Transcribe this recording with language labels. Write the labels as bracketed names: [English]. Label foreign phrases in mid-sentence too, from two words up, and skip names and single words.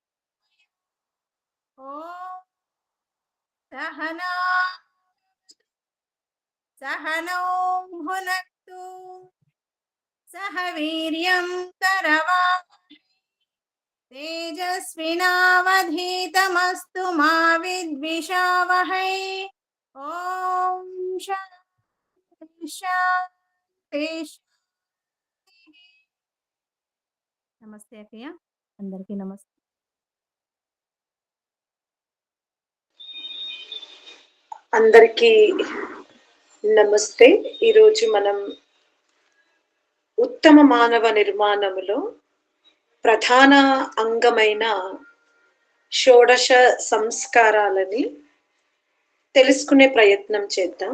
[Sanskrit] ॐ सहना सहनौ भुनक्तु सह वीर्यं करवावहै तेजस्विनावधीतमस्तु मा विद्विषावहै। ॐ शान्ति शान्ति शान्तिः। [Telugu] నమస్తే అక్కయ్య, అందరికీ నమస్తే. అందరికీ నమస్తే. ఈరోజు మనం ఉత్తమ మానవ నిర్మాణములో ప్రధాన అంగమైన షోడశ సంస్కారాలని తెలుసుకునే ప్రయత్నం చేద్దాం.